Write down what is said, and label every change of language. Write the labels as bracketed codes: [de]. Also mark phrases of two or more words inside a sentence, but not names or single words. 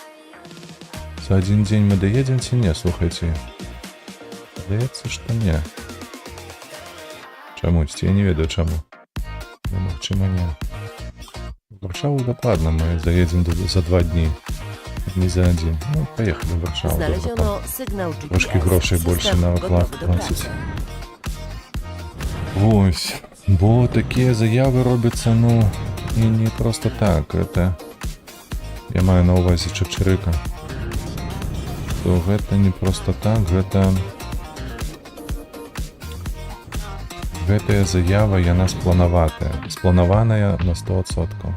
[be] За адзін дзень мы даедзем ці не, слухайце? Здаецца, што не. Чамусь, я не ведаю чаму. Ну, магчыма, не. В Варшаву дакладна мы заедзем за 2 дні. Не за адзін. Ну, паехалі в Варшаву. [pl] Znaleziono sygnał GPS. [uk] Трошки грошей [pl] System [ru] больше на оклад [pl] gotowy do [ru] платить. [pl] pracy. [uk] Ось. [be] Бо такія заявы робяцца, ну, [ru] не просто так. Это... [be] Я маю на увазе Чапчарыка. То гэта [ru] не просто так, [be] гэта... Гэтая заява, яна спланаваная на 100%.